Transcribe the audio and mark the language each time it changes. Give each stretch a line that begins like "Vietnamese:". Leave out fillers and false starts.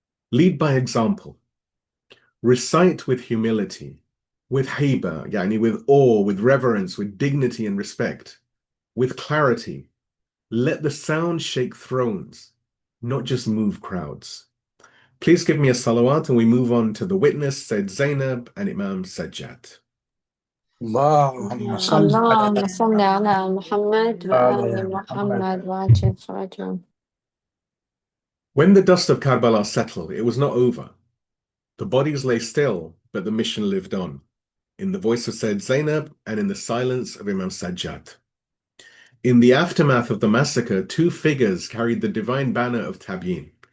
English: Lead by example. Recite with humility, with haiba, yani with awe, with reverence, with dignity and respect, with clarity. Let the sound shake thrones, not just move crowds. Please give me a salawat and we move on to the witness, Said Zainab and Imam Sajjad.
Arabic: اللهم صل اللهم صل على محمد وآل محمد وعجل فرجهم.
English: When the dust of Karbala settled, it was not over. The bodies lay still, but the mission lived on, in the voice of Said Zainab and in the silence of Imam Sajjad. In the aftermath of the massacre, two figures carried the divine banner of Tabyeen.